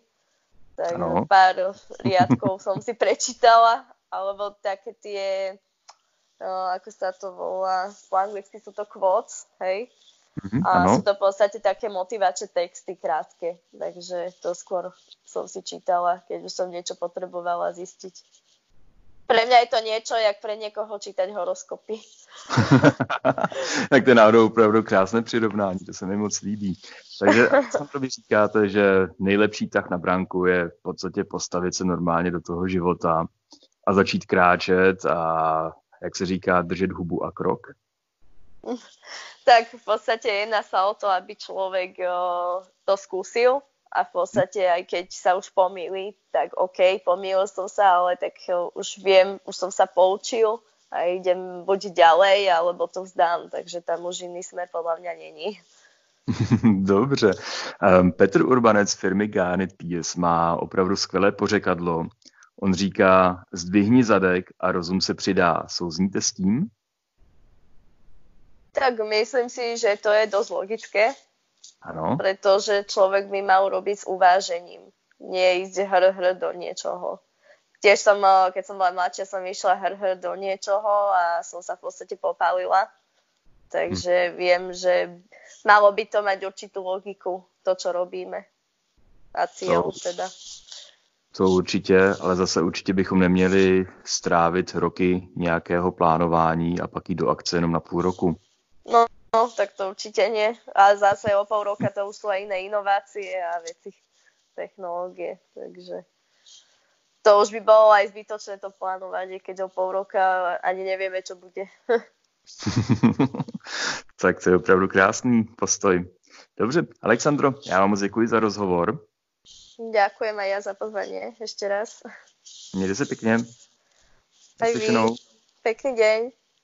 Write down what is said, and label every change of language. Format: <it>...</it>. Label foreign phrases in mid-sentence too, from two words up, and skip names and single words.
<sk>Tak pár riadkov som si prečítala, alebo také tie, ako sa to volá, po anglicky sú to quotes, hej. A sú to v podstate také motivačné texty krátke, takže to skôr som si čítala, keď už som niečo potrebovala zistiť. Pre mňa je to niečo, jak pre niekoho čítať horoskopy.</sk> <cs>Tak to je náhodou opravdu krásné přirovnání, to se mi moc líbí. Takže co vy říkáte, že nejlepší tah na bránku je v podstatě postavit se normálně do toho života a začít kráčet a, jak se říká, držet hubu a krok?</cs> <sk>Tak v podstate jedná sa o to, aby človek to skúsil a v podstate aj keď sa už pomýli, tak OK, pomýlil som sa, ale tak už viem, už som sa poučil a idem buď ďalej, alebo to vzdám, takže tam už iný smer podľa mňa není.</sk> <cs>Dobře. Petr Urbanec z firmy Garnet PS má opravdu skvělé pořekadlo. On říká, zdvihni zadek a rozum se přidá. Souzníte s tím?</cs> <sk>Tak myslím si, že to je dosť logické. Áno. Pretože človek by mal robiť s uvážením. Nie ísť hr do niečoho. Tiež som, keď som bola mladšia, som išla hr do niečoho a som sa v podstate popálila. Takže viem, že malo by to mať určitú logiku, to, čo robíme. A cieľ teda.</sk> <cs>To určitě, ale zase určitě bychom neměli strávit roky nějakého plánování a pak jít do akce jenom na půl roku.</cs> <sk>No, tak to určite nie. A zase o pol roka to už sú aj iné inovácie a veci, technológie. Takže to už by bolo aj zbytočné to plánovanie, keď o pol roka ani nevieme, čo bude.</sk> <cs>Tak to je opravdu krásný postoj. Dobře, Alexandro, já vám moc děkuji za rozhovor.</cs> <sk>Ďakujem aj ja za pozvanie ešte raz.</sk> <cs>Mějte se pekne.</cs> <sk>Aj vy. Pekný deň.</sk>